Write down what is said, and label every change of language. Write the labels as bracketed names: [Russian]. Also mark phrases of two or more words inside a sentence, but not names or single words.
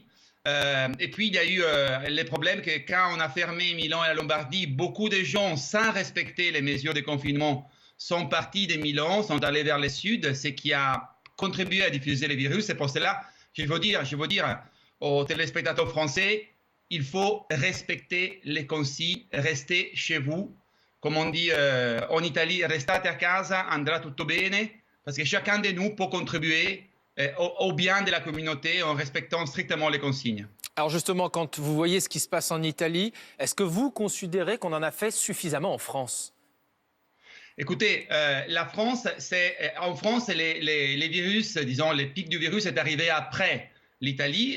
[French] Et puis, il y a eu les problèmes que quand on a fermé Milan et la Lombardie, beaucoup de gens, sans respecter les mesures de confinement, sont partis de Milan, sont allés vers le sud, ce qui a contribué à diffuser le virus. C'est pour cela que je veux dire aux téléspectateurs français, il faut respecter les consignes, rester chez vous. Comme on dit en Italie, [Italian] restate a casa, andrà tutto bene, [French] parce que chacun de nous peut contribuer au bien de la communauté en respectant strictement les consignes. Alors justement, quand vous voyez ce qui se passe en Italie, est-ce que vous considérez qu'on en a fait suffisamment en France ? Écoutez, en France, les virus, disons, les pics du virus est arrivé après l'Italie.